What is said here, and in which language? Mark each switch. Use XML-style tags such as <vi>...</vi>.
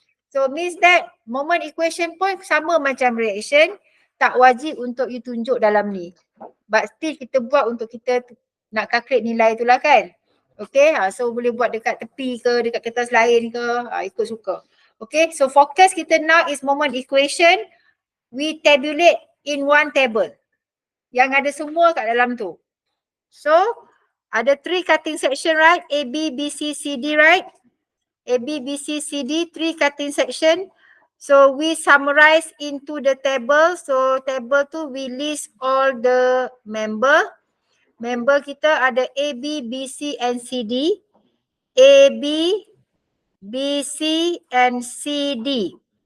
<en>So means that moment equation</en> <ms>pun sama macam reaction, tak wajib untuk you tunjuk dalam ni.</ms> <en>But still</en> <ms>kita buat untuk kita nak calculate nilai tu lah kan. Okay, so boleh buat dekat tepi ke, dekat kertas lain ke, ikut suka.</ms> <en>Okay, so focus kita now is moment equation. We tabulate in one table.</en> <ms>Yang ada semua kat dalam tu.</ms> <en>So, ada 3 cutting section, right? A, B, B, C, C, D, right? A, B, B, C, C, D, 3 cutting section. So, we summarize into the table. So, table tu we list all the member.</en> <ms>Member kita ada A, B, B, C and C, D. A, B, B, C and C, D.</ms>